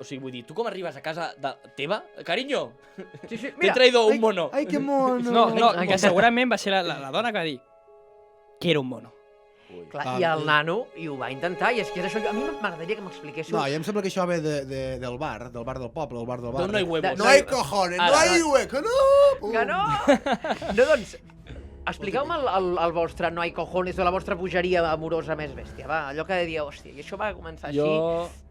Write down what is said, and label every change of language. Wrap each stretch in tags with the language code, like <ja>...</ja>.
<ca>O sigui, vull dir, tu com arribes a casa teva? Carinyo, Sí,</ca> <es>t'he traído un mono.</es> <ca>Ai, que mono. No, que segurament va ser la dona que va dir que era un mono. Clar, i el nano i ho va intentar, i és que és això. A mi m'agradaria que m'expliquéssiu... No, i em sembla que això ve del bar del poble, el bar del bar.</ca> <es>No hay huevos. No hay cojones, no hay huevos, que no! Que no!</es> <ca>No, doncs, expliqueu-me el vostre</ca> <es>no hay cojones</es> <ca>o la vostra bogeria amorosa més bèstia, va, allò que dieu, hòstia, i això va començar així...</ca>